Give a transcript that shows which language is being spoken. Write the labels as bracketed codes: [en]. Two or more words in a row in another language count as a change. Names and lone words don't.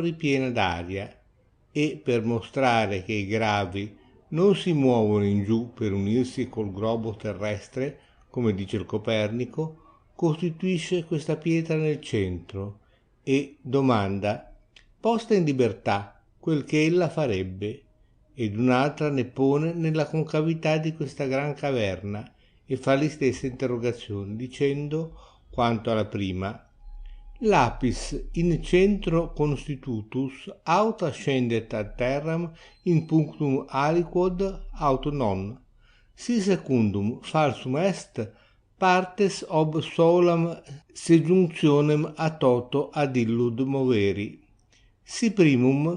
[it] ripiena d'aria, e per mostrare che i gravi non si muovono in giù per unirsi col globo terrestre, come dice il Copernico, costituisce questa pietra nel centro e domanda, posta in libertà, quel che ella farebbe, ed un'altra ne pone nella concavità di questa gran caverna e fa le stesse interrogazioni, dicendo quanto alla prima: [la] Lapis in centro constitutus aut ascendet ad terram in punctum aliquod aut non, si secundum falsum est partes ob solam sejuncionem a toto ad illud moveri, si primum